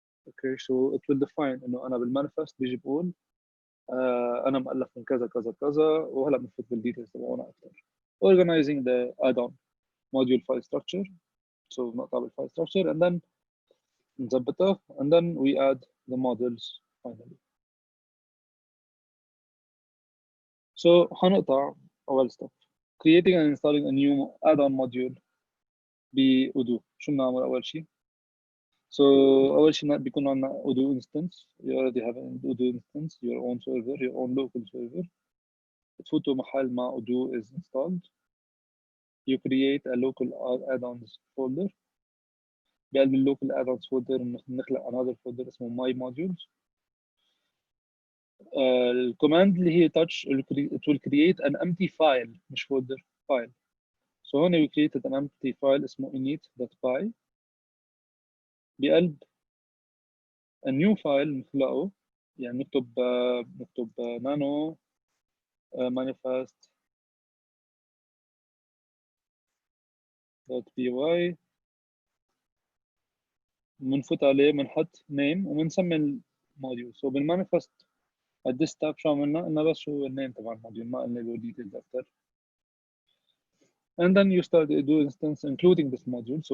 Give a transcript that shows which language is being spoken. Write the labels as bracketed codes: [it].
[en] okay so it will define [ar] انه انا بالمانيفست بيجي بقول انا مؤلف من كذا كذا كذا وهلا بنفوت بالديتيلز تبعونا اكثر. [en] organizing the add-on module file structure so [ar] نقطع بالفايل [en] structure and then [ar] نظبطها [en] and then we add the modules finally. so [ar] حنقطع أول [en] step creating and installing a new add-on module ب Odoo. [ar] شو بنعمل أول شيء؟ so أول شيء بيكون عندنا Odoo instance. [en] you already have an Odoo instance, your own server, your own local server. [ar] بتفوتوا محل ما [en] Odoo is installed. you create a local add-ons folder. [ar] بقلب اللوكال [en] add-ons folder [ar] نخلق [en] another folder [ar] اسمه my modules. الكوماند اللي هي [en] touch it will create an empty file مش folder file. so هون we created an empty file اسمه init.py. [ar] بقلب [en] a new file [ar] نخلقه يعني نكتب nano manifest.py بنفوت عليه بنحط name وبنسمي الموديول. so بالمانيفست [en] at this step [ar] شو عملنا؟ قلنا بس شو النيم تبع الموديول ما قلنا له details أكثر. [en] and then you start to do instance including this module.